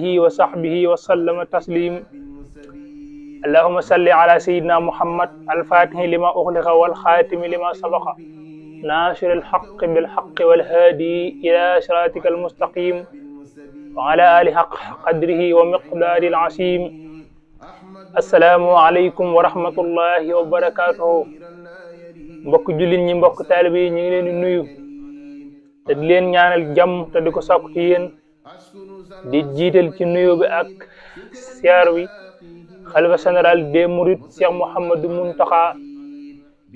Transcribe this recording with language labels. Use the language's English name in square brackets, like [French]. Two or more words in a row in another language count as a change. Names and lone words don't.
[Arabic] وصحبه وسلم تسليم اللهم صل على سيدنا محمد الفاتح لما أغلق والخاتم لما سبق ناصر الحق بالحق والهادي إلى صراطك المستقيم وعلى آله حق قدره ومقدار العظيم السلام عليكم ورحمة الله وبركاته [Wolof] mbokk jullit ñi mbokk taalibe yi ñu ngi leen di nuyu te di leen ñaanal jàmm te di ko sàkku ci yéen di jiital ci nuyu bi ak siyaar wi xalifa [French] général des mourides [Wolof] Cheikh Mouhamadou Mountakha di